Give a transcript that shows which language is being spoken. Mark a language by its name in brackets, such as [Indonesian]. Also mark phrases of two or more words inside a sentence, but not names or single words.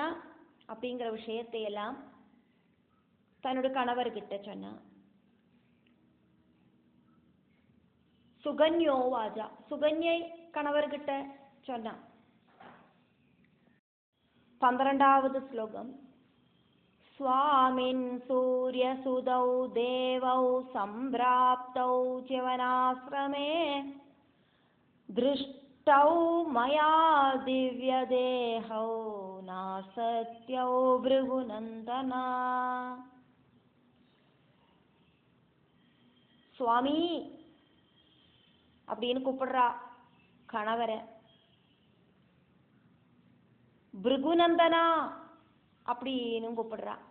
[Tamil] அப்படிங்கிற விஷயத்தை எல்லாம் தன்னோட கணவர்கிட்ட சொன்னா. [Sanskrit] सुकन्या उवाच, [Tamil] சுகன்யை கணவர்கிட்ட சொன்னா. 12வது ஸ்லோகம். [Sanskrit] स्वामिन् सूर्यसुदौ देवौ सम्प्राप्तौ च्यवनाश्रमे दृष्टौ मया दिव्यदेहौ नासत्यौ भृगुनन्दन. [Tamil] சுவாமி அப்படின்னு கூப்பிடுறா கணவரை. பிருகுநந்தனா அப்படின்னு கூப்பிடுறா.